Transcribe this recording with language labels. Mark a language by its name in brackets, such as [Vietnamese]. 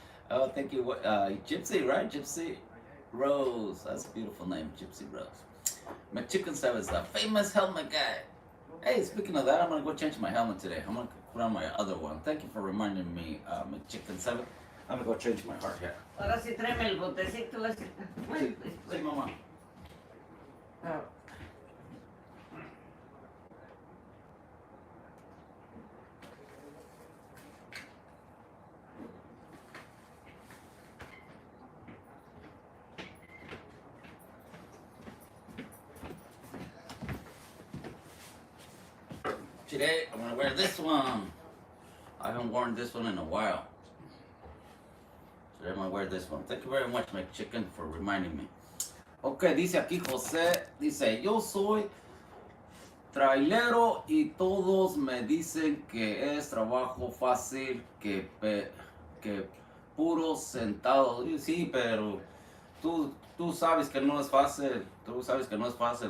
[English] Oh, thank you, Gypsy, right, Gypsy Rose, that's a beautiful name, Gypsy Rose. McChicken7 is the famous helmet guy. Hey, speaking of that, I'm gonna go change my helmet today. I'm gonna put on my other one. Thank you for reminding me, McChicken7. I'm gonna go change my hard hat. [Spanish] Ahora sí tráeme el botecito ese. Bueno, Sí, mamá. Ah, [English] Today, I'm gonna wear this one. I haven't worn this one in a while. Today, I'm gonna wear this one. Thank you very much, McChicken, for reminding me. [Spanish] Ok, dice aquí José, dice, yo soy trailero y todos me dicen que es trabajo fácil, que puro sentado. Y sí, pero tú sabes que no es fácil, tú sabes que no es fácil.